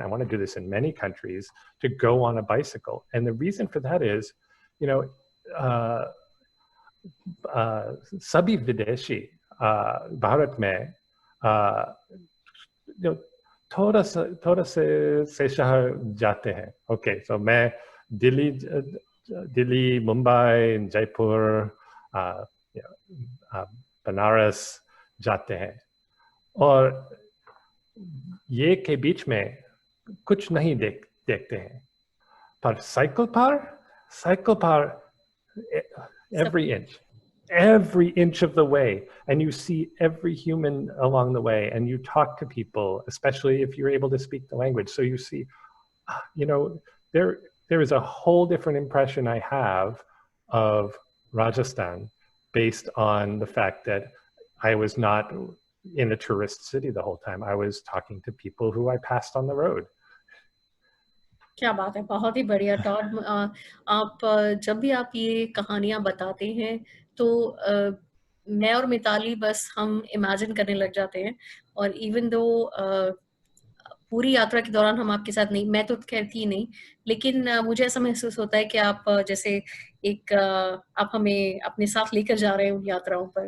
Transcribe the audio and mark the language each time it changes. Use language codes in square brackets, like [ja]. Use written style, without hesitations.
[en] I want to do this in many countries, to go on a bicycle. And the reason for that is, [hi] sabhi videshi Bharat mein, थोड़ा से शहर जाते हैं. Okay, so मैं दिल्ली, मुंबई, जयपुर, बनारस जाते हैं, और ये के बीच में कुछ नहीं देखते हैं. पर साइकिल पर [en] every inch of the way, and you see every human along the way, and you talk to people, especially if you're able to speak the language. So you see, there is a whole different impression I have of Rajasthan based on the fact that I was not in a tourist city the whole time. I was talking to people who I passed on the road. [hi] क्या बात है, बहुत ही बढ़िया. Tod, आप जब भी आप ये कहानियां बताते हैं तो मैं और मिताली बस हम इमेजिन करने लग जाते हैं. और इवन दो पूरी यात्रा के दौरान हम आपके साथ नहीं, मैं तो खैर थी नहीं, लेकिन मुझे ऐसा महसूस होता है कि आप जैसे आप हमें अपने साथ लेकर जा रहे हैं उन यात्राओं पर.